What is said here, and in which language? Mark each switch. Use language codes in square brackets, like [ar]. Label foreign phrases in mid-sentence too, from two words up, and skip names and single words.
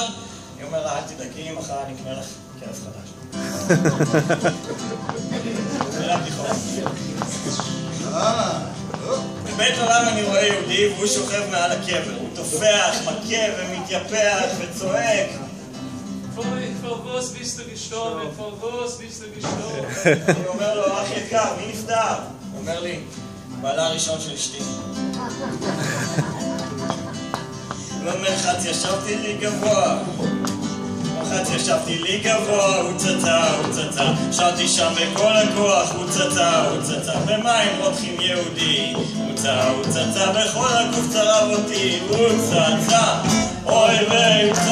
[he] היא אומרת, אל תדאגי, מחר אני אקנה לך כלב חדש. זה הבדיחות. בבית עולם אני רואה יהודי והוא שוכב מעל הקבר, הוא תופח, מכה ומתייפח וצועק. [yi] פרבוס ביסטו גשטורבן, פרבוס ביסטו גשטורבן. [he] אני אומר לו, אח יקר, מי נפטר? הוא אומר לי, בעלה הראשון של אשתי. במרחץ ישבתי לי גבוה, הוצצה, שרתי שם בכל הכוח, הוצצה, במים רותחים יהודי, הוצצה, בכל הגוף צרב אותי, הוצצה, [yi] אוי ויי,